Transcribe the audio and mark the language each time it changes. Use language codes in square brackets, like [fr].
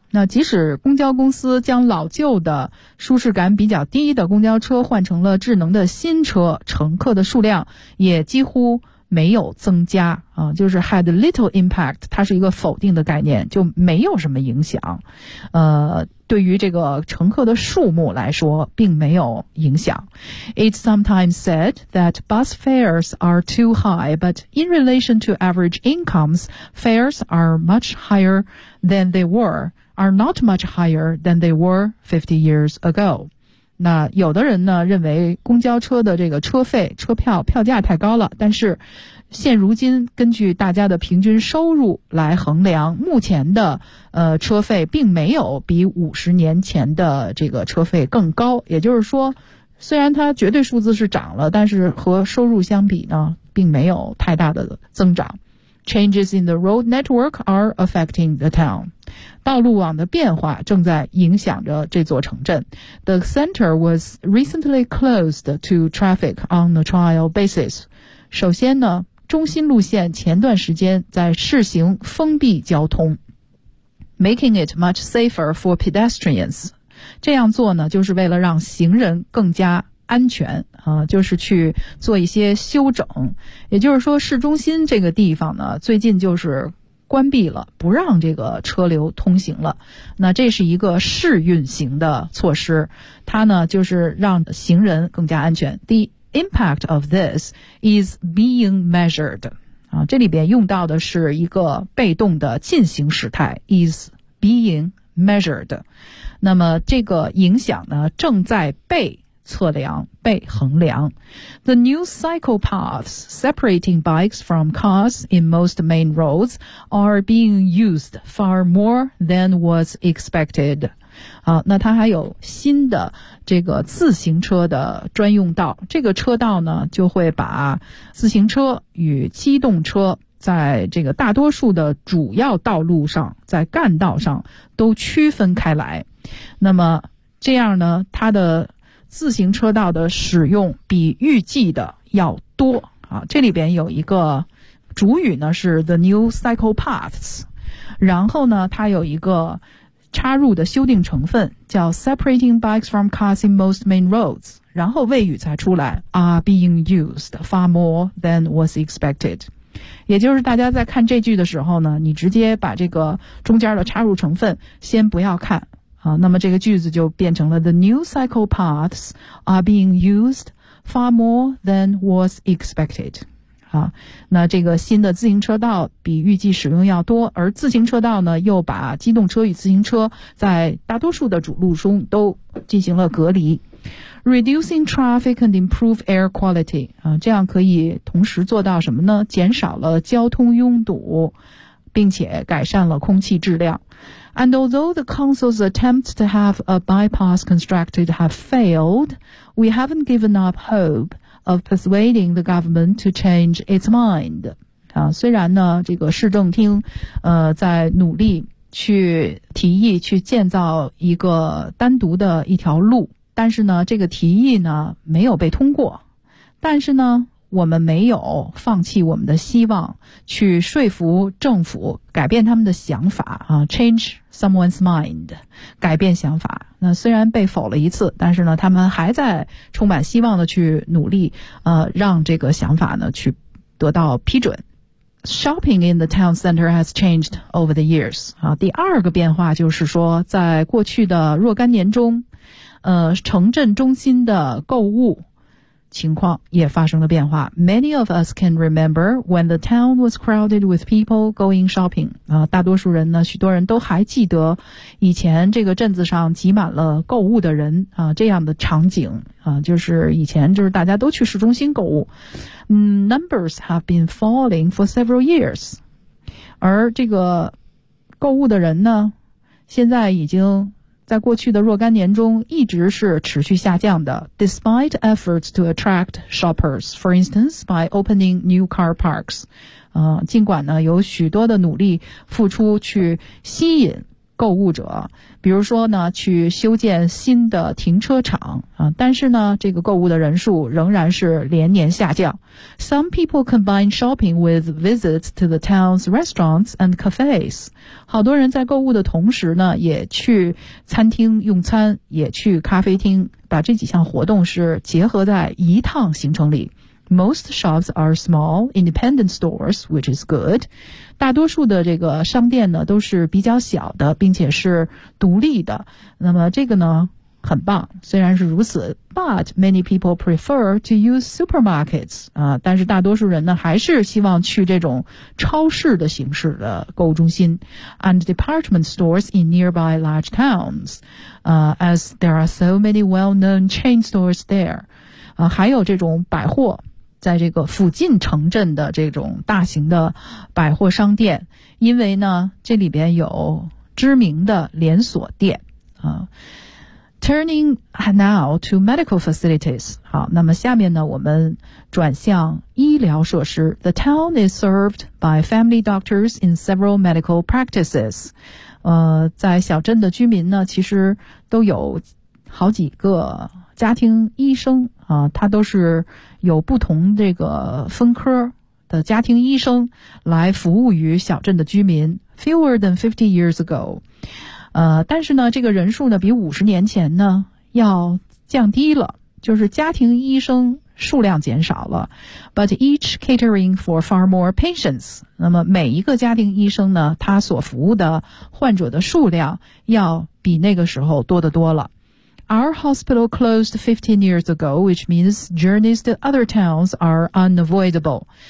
[zh] 那即使公交公司将老旧的舒适感比较低的公交车换成了智能的新车，乘客的数量也几乎没有增加啊，就是 [en] had little impact, [zh] 它是一个否定的概念，就没有什么影响。对于这个乘客的数目来说并没有影响。 [en] It's sometimes said that bus fares are too high, but in relation to average incomes, fares are much higher than they were. are not much higher than they were 50 years ago. [zh] 那有的人呢认为公交车的这个车费车票票价太高了，但是现如今根据大家的平均收入来衡量，目前的车费并没有比50年前的这个车费更高，也就是说虽然它绝对数字是涨了，但是和收入相比呢并没有太大的增长。 [en] Changes in the road network are affecting the town. [zh] 道路网的变化正在影响着这座城镇。 [en] The center was recently closed to traffic on a trial basis. [zh] 首先呢，中心路线前段时间在试行封闭交通， [en] making it much safer for pedestrians. [zh] 这样做呢，就是为了让行人更加安全啊，就是去做一些修整，也就是说市中心这个地方呢最近就是关闭了，不让这个车流通行了。那这是一个试运行的措施，它呢就是让行人更加安全。 [en] The impact of this is being measured [zh] 啊，这里边用到的是一个被动的进行时态 [en] is being measured。 [zh] 那么这个影响呢正在被测量，被衡量。 [en] The new cycle paths separating bikes from cars in most main roads are being used far more than was expected. [zh] 那它还有新的这个自行车的专用道，这个车道呢就会把自行车与机动车在这个大多数的主要道路上，在干道上都区分开来。那么这样呢，它的自行车道的使用比预计的要多啊！这里边有一个主语呢是 [en] the new cycle paths， [zh] 然后呢它有一个插入的修订成分叫 [en] separating bikes from cars in most main roads， [zh] 然后谓语才出来 [en] are being used far more than was expected。 [zh] 也就是大家在看这句的时候呢，你直接把这个中间的插入成分先不要看。那么这个句子就变成了 [en] The new cycle paths are being used far more than was expected. [zh] 那这个新的自行车道比预计使用要多，而自行车道呢又把机动车与自行车在大多数的主路中都进行了隔离。 [en] Reducing traffic and improve air quality. [zh] 这样可以同时做到什么呢？减少了交通拥堵，并且改善了空气质量。 [en] And although the council's attempts to have a bypass constructed have failed, we haven't given up hope of persuading the government to change its mind. [zh] 虽然呢，这个市政厅，在努力去提议去建造一个单独的一条路，但是呢，这个提议呢没有被通过。但是呢，我们没有放弃我们的希望，去说服政府改变他们的想法啊 ， [en] change someone's mind， [zh] 改变想法。那虽然被否了一次，但是呢，他们还在充满希望的去努力，让这个想法呢去得到批准。 [en] Shopping in the town center has changed over the years. [zh] 啊，第二个变化就是说，在过去的若干年中，城镇中心的购物情况也发生了变化。 [en] Many of us can remember when the town was crowded with people going shopping. [zh] 啊，大多数人呢，许多人都还记得以前这个镇子上挤满了购物的人啊，这样的场景啊，就是以前就是大家都去市中心购物。 [en] Numbers have been falling for several years. [zh] 而这个购物的人呢，现在已经在过去的若干年中一直是持续下降的。 [en] Despite efforts to attract shoppers, for instance, by opening new car parks. [zh] 尽管呢有许多的努力付出去吸引购物者，比如说呢去修建新的停车场啊，但是呢这个购物的人数仍然是连年下降。 [en] Some people combine shopping with visits to the town's restaurants and cafes. [zh] 好多人在购物的同时呢也去餐厅用餐，也去咖啡厅，把这几项活动是结合在一趟行程里。 [en] Most shops are small, independent stores, which is good. [zh] 大多数的这个商店呢都是比较小的，并且是独立的。那么这个呢很棒，虽然是如此。 [en] But many people prefer to use supermarkets. [zh] 但是大多数人呢还是希望去这种超市的形式的购物中心。 [en] And department stores in nearby large towns, as there are so many well-known chain stores there. [zh] 还有这种百货。在这个附近城镇的这种大型的百货商店，因为呢这里边有知名的连锁店啊。 [en] Turning now to medical facilities. [zh] 好，那么下面呢我们转向医疗设施。 [en] The town is served by family doctors in several medical practices. [zh] 在小镇的居民呢其实都有好几个家庭医生啊，他都是有不同这个分科的家庭医生来服务于小镇的居民。 [en] Fewer than 50 years ago. [zh] 但是呢这个人数呢比50年前呢要降低了，就是家庭医生数量减少了。 [en] But each catering for far more patients. [zh] 那么每一个家庭医生呢他所服务的患者的数量要比那个时候多得多了。 [en] Our hospital closed 15 years ago, which means journeys to other towns are unavoidable.